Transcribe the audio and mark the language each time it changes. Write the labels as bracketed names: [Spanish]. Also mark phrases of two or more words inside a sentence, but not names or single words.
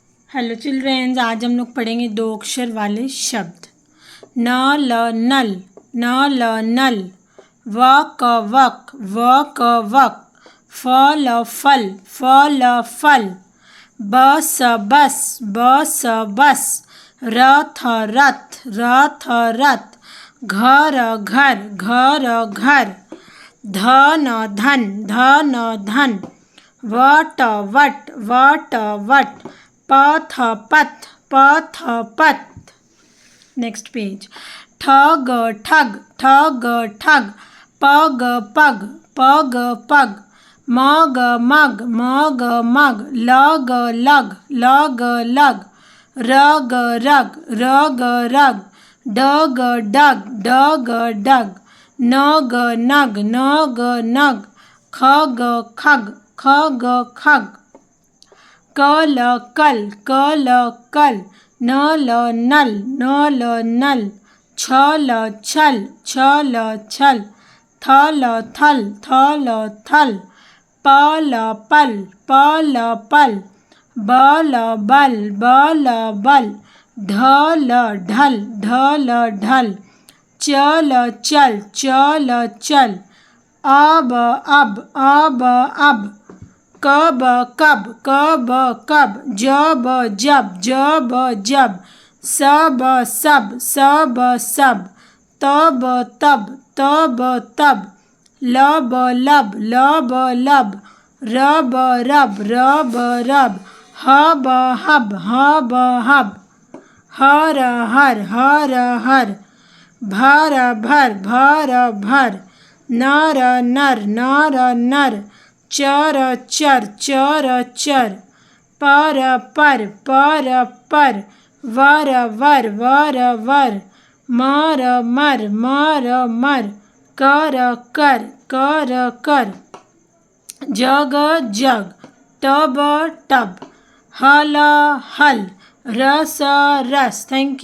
[English] hello childrens, [Hindi] आज हम लोग पढ़ेंगे दो अक्षर वाले शब्द। न ल नल, न ल नल। व क वक, व क वक। फ ल फल, फ ल फल। ब स बस, ब स बस। र थ रथ, र थ रथ। घ र घर, घ र घर। ध न धन, ध न धन। व ट वट, व ट वट। प थ पथ, प थ पथ। [English] next page. [Hindi] ठ ग ठग, ठ ग ठग। प ग पग, प ग पग। म ग मग, म ग मग। ल ग लग, ल ग लग। र ग रग, र ग रग। ड ग डग, ड ग डग। न ग नग, न ग नग। ख ग खग, ख ग खग। क ल कल, क ल कल। न ल नल, न ल नल। छ ल छल, छ ल छल। थ ल थल, थ ल थल। प ल पल, प ल पल। ब ल बल, ब ल बल। ढ ल ढल, ढ ल ढल। च ल चल, च ल चल। अ ब अब, अ ब अब। क ब कब, क ब कब। ज ब जब, ज ब जब। स ब सब, स ब सब। त ब तब, त ब तब। ल ब लब, ल ब लब। र ब रब, र ब रब। ह ब हब, ह ब हब। ह र हर, ह र हर। भ र भर, भ र भर। न र नर, न र नर। च र चर, च र चर। प र पर, प र पर। व र वर, व र वर। म र मर, म र मर। क र कर, क र कर। ज ग जग। ट ब टब। ह ल हल। र स रस। [English] thank you.